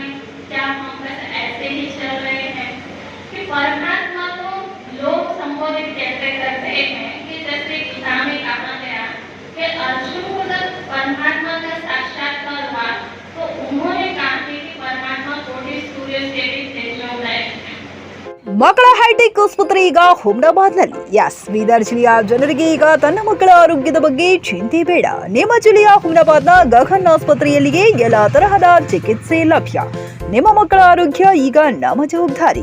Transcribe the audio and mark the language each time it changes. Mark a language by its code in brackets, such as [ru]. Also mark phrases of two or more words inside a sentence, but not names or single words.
[hi] क्या हम बस ऐसे ही चल रहे हैं कि परमात्मा को लोग संबोधित कैसे करते हैं कि जैसे गीता में कहा गया कि अर्जुन को जब परमात्मा का साक्षात्कार हुआ तो उन्होंने कहा कि परमात्मा कोटि सूर्य से भी तेजोमय है. [kn] ಮಕ್ಕಳ ಹೈಟೆಕ್ ಆಸ್ಪತ್ರೆ ಈಗ ಹುಮ್ನಾಬಾದ್ನಲ್ಲಿ. ಬೀದರ್ ಜಿಲ್ಲೆಯ ಜನರಿಗೆ ಈಗ ತನ್ನ ಮಕ್ಕಳ ಆರೋಗ್ಯದ ಬಗ್ಗೆ ಚಿಂತೆ ಬೇಡ. ನಿಮ್ಮ ಜಿಲ್ಲೆಯ ಹುಮ್ನಾಬಾದ್ನ ಗಗನ್ ಆಸ್ಪತ್ರೆಯಲ್ಲಿಯೇ ಎಲ್ಲ ತರಹದ ಚಿಕಿತ್ಸೆ ಲಭ್ಯ. ನಿಮ್ಮ ಮಕ್ಕಳ ಆರೋಗ್ಯ ಈಗ ನಮ್ಮ ಜವಾಬ್ದಾರಿ.